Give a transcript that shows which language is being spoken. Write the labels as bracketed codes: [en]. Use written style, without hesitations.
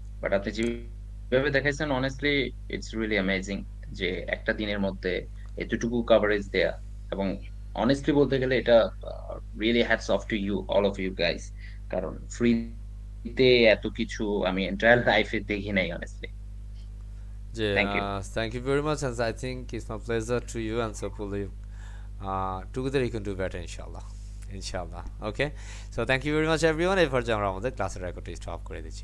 [bn] But আপনি যেভাবে দেখাইছেন অনেস্টলি [en] it's really amazing, [bn] যে একটা দিনের মধ্যে এতটুকু কভারেজ দেয়া। এবং অনেস্টলি বলতে গেলে এটা really [en] hats off to you, all of you guys, [bn] কারণ ফ্রিতে এত কিছু আমি এন্টায়ার লাইফে দেখি নাই honestly. G, [en] Thank you. thank you very much, and I think it's my pleasure to you, and so hopefully together you can do better, inshallah. Okay, so thank you very much everyone. [bn] এরপর যে আমরা আমাদের ক্লাসের রেকর্ডটা stop করে দিচ্ছি।